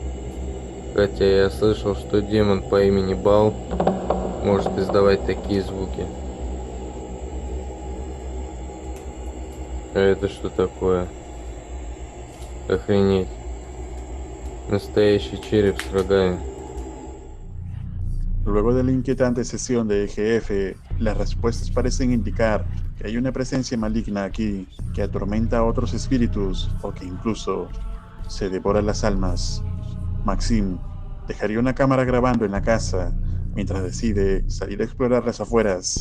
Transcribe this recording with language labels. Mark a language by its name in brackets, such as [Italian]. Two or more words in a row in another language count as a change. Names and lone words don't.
[Russian] Хотя я слышал, что демон по имени Бал может издавать такие звуки. А это что такое? Охренеть. Настоящий череп с рогами. [Spanish] Luego de la inquietante sesión de EGF, las respuestas parecen indicar que hay una presencia maligna aquí que atormenta a otros espíritus o que incluso se devora las almas. Maxim dejaría una cámara grabando en la casa mientras decide salir a explorar las afueras.